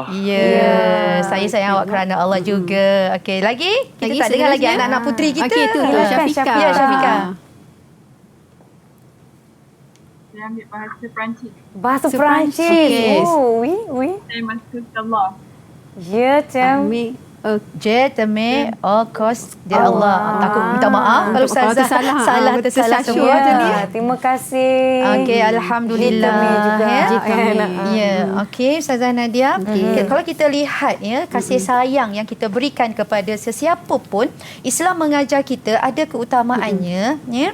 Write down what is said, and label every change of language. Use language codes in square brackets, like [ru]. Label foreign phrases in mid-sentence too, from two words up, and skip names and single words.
[ms] Saya sayang awak kerana Allah juga. Okey, lagi? Kita tak dengar lagi anak-anak puteri kita. Okey, tu Syafiqah. Ya, Syafiqah. Saya ambil bahasa Perancis. Bahasa Perancis. Oui. Saya masuk Allah. [fr] Je t'aime. Je t'aime au cause de Allah. [ms] Takut minta maaf kalau salah tersalah semua. Terima kasih. Okey, alhamdulillah. Okey, Ustazah Nadia. Kalau kita lihat ya, kasih sayang yang kita berikan kepada sesiapa pun, Islam mengajar kita ada keutamaannya, ya.